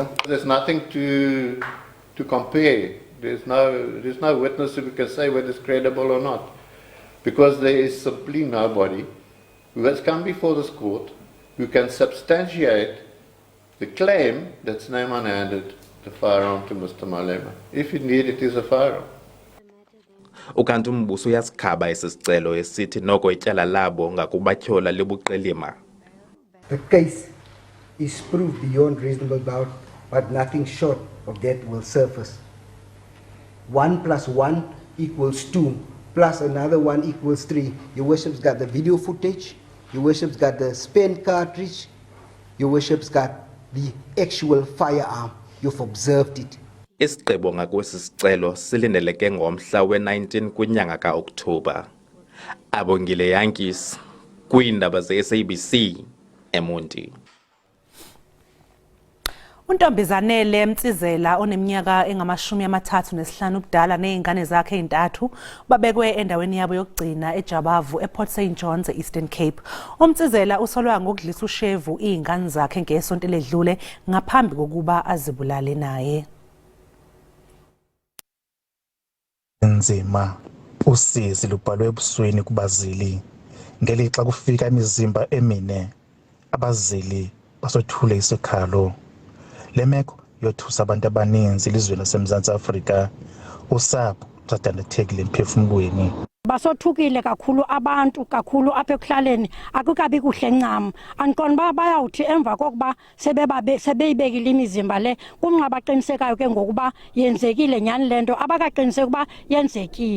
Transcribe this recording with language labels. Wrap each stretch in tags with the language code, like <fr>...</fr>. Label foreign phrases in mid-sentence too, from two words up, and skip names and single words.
<en>There's nothing to compare. There's no witness who can say whether it's credible or not, because there is simply nobody who has come before this court who can substantiate the claim that Snyman handed the firearm to Mr. Malema. If indeed it is a firearm.</en> <xh>Ukanti umbuso uyasikhaba esisicelo esithi noko ityala labo ngakubatyhola libuqilima.</xh> <en>The case is proved beyond reasonable doubt, but nothing short of that will surface. 1 + 1 = 2, plus another 1 = 3. Your Worship's got the video footage, Your Worship's got the spent cartridge, Your Worship's got the actual firearm. You've observed it.</en> <xh>Isigqibo ngakwesi sicelo silindeleke ngomhla we-19 kwinyanga ka-Oktoba. Abongile Yankees kwiindaba ze-SABC eMonti.</xh> <zu>Untombizanele Mtsizela oneminyaka engama-35 ubudala nezingane zakhe ezintathu babekwe endaweni yabo yokugcina eJabavu ePort St John's eEastern Cape. Umtsizela usolwa ngokudlisa ushevu izingane zakhe ngesonto ledlule ngaphambi kokuba azibulale naye.</zu> <xh>Nzima usizi lubhalwe ebusweni kubazili ngelixa kufika imizimba emine abazili basothule isikhalo. Le meko yothusa abantu abaninzi elizweni laseMzantsi Afrika usapho lusadandathekile emphefumulweni. Basothukile kakhulu abantu kakhulu apha ekuhlaleni akukabi kuhle ncam andiqonda bayawuthi emva kokuba sebeyibekile imizimba le kumnqabaqinisekayo ke ngokuba yenzekile nyani lento abakaqiniseka ukuba yenzekile.</xh>